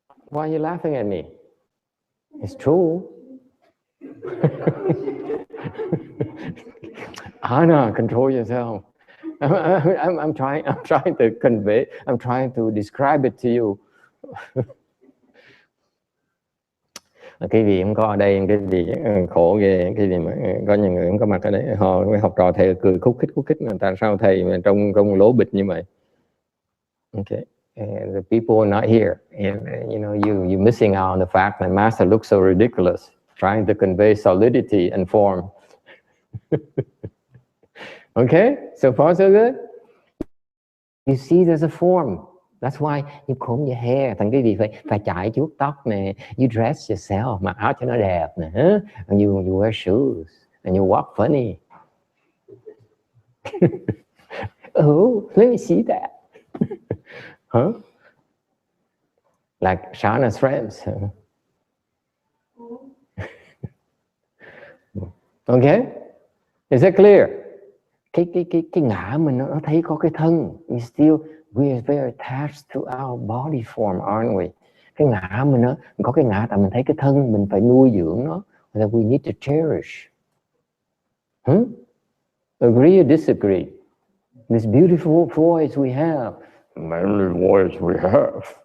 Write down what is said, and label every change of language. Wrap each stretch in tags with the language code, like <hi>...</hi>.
<en>Why are you laughing at me? It's true. Anna, control yourself. I'm trying to convey. I'm trying to describe it to you.</en> <vi>Cái gì không có ở đây, cái gì khổ ghê, cái gì mà có những người không có mặt ở đây, họ học trò thầy cười khúc khích, người ta sao thầy mà trong lỗ bịch như vậy.</vi> <en>Okay, and the people are not here, and you know you're missing out on the fact that Master looks so ridiculous, trying to convey solidity and form. Okay, so far so good. You see, there's a form. That's why you comb your hair.</en> <vi>Thành cái gì phải chải chuốt tóc nè.</vi> <en>You dress yourself,</en> <vi>mặc áo cho nó đẹp nè.</vi> <en>And you wear shoes and you walk funny. Oh, let me see that. Huh? Like Shana's friends.</en> <vi>Okay, is that clear? Cái ngã mình nó thấy có cái thân,</vi> <en>you still we are very attached to our body form, aren't we?</en> <vi>Cái ngã mình nó có cái ngã tại mình thấy cái thân mình phải nuôi dưỡng nó,</vi> <en>that we need to cherish. Agree or disagree? This beautiful voice we have, manly voice we have.</en>